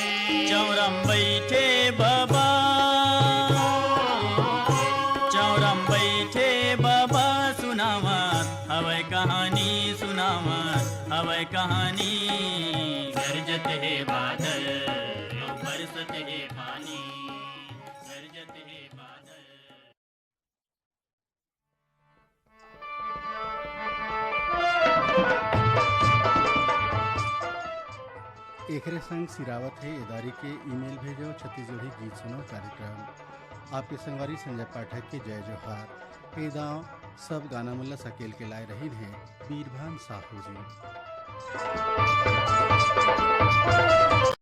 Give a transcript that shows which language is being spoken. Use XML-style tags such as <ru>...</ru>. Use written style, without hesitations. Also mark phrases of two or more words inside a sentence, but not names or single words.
<hne>चौरम बैठे बाबा, चौरम बैठे बाबा सुनावत हवे कहानी, सुनावत हवे कहानी। गरजत है बादल और बरसत है पानी। गरजत है बादल। एकरे संग सिरावत है एदारी के ईमेल भेजो छत्तीसगढ़ी गीत सुनो कार्यक्रम। आपके संगवारी संजय पाठक के जय जोहार। ए दाव सब गाना मुल्ला सकेल के लाए रही हैं बीरभान साहू जी।</hne>